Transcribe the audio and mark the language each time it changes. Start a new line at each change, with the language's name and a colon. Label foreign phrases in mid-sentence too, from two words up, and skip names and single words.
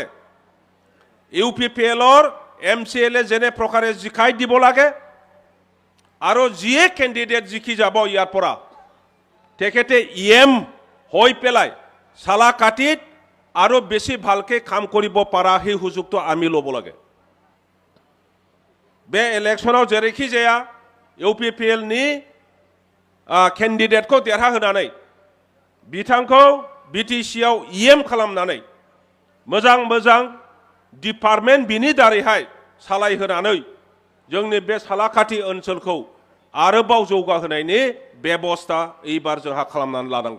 Assamese: ইউপিপিএলৰ MCLA যেনে প্ৰকাৰে জিকাই দিব লাগে আৰু যিয়ে কেণ্ডিডেট জিকি যাব ইয়াৰ পৰা তেখেতে EM হৈ পেলাই সালাকাটিত আৰু বেছি ভালকে কাম কৰিব পৰা সেই সুযোগটো আমি ল'ব লাগে।
Bodo: बे इलेक्शनाव जेरैखि जाया UPPL नि केन्डिडेटखौ देरहाहोनानै बिथांखौ BTC आव EM खालामनानै मोजां मोजां डिपार्टमेन्ट बिनि दारैहाय सालायहोनानै जोंनि बे सालाकाटि ओनसोलखौ आरोबाव जौगाहोनायनि बेबस्था एबार जोंहा खालामनानै लानांगौ।